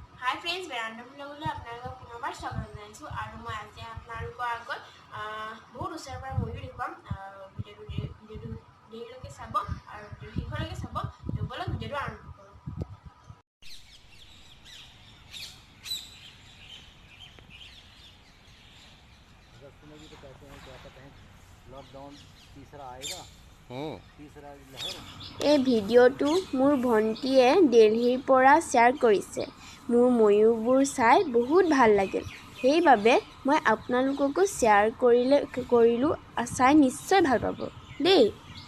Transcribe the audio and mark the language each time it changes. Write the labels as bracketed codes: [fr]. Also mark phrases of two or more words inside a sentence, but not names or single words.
[en] Hi friends, [as] বেৰাণ্ডা ব্লগলৈ আপোনালোকক পুনৰবাৰ স্বাগতম জনাইছোঁ। আৰু মই আজি আপোনালোকৰ আগত বহুত ওচৰৰ পৰা ময়ো দেখুৱাম। ভিডিঅ'টো দেৰিলৈকে চাব আৰু শেষলৈকে চাব। ব'লক ভিডিঅ'টো আৰম্ভ কৰোঁ। [hi] में भी तो कहते हैं क्या कहते हैं लॉकडाउन तीसरा आएगा तीसरा लहर। [as] এই ভিডিঅ'টো মোৰ ভণ্টিয়ে দিল্লীৰ পৰা শ্বেয়াৰ কৰিছে। মোৰ ময়ূৰবোৰ চাই বহুত ভাল লাগিল, সেইবাবে মই আপোনালোককো শ্বেয়াৰ কৰিলোঁ। চাই নিশ্চয় ভাল পাব দেই।